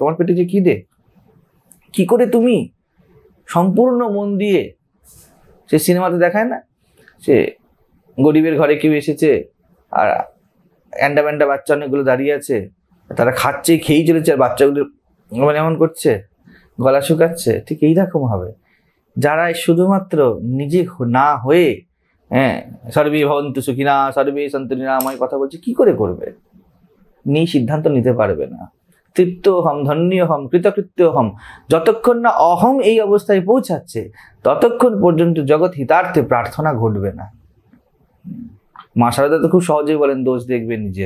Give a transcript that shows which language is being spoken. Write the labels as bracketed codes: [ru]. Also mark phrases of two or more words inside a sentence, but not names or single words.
[bn] তোমার পেটে যে খিদে, কি করে তুমি সম্পূর্ণ মন দিয়ে, সে সিনেমাতে দেখায় না, সে গরিবের ঘরে কেউ এসেছে আর অ্যান্ডা ব্যান্ডা বাচ্চা অনেকগুলো দাঁড়িয়ে আছে, তারা খাচ্ছে, খেয়েই চলেছে, আর বাচ্চাগুলো মানে এমন করছে, গলা শুকাচ্ছে। ঠিক এইরকম হবে যারা শুধুমাত্র নিজে না হয়ে [sa] সর্বে ভবন্তু সুখিনা সর্বে সন্তু নিরাময় [bn] কথা বলছে, কি করে করবে? সিদ্ধান্ত নিতে পারবে না। [sa] তৃপ্ত হম, ধন্য হম, কৃতকৃত্য হম, [bn] যতক্ষণ না অহম এই অবস্থায় পৌঁছাচ্ছে ততক্ষণ পর্যন্ত জগৎ হিতার্থে প্রার্থনা ঘটবে না। মা শারদা তো খুব সহজেই বলেন দোষ দেখবে নিজের।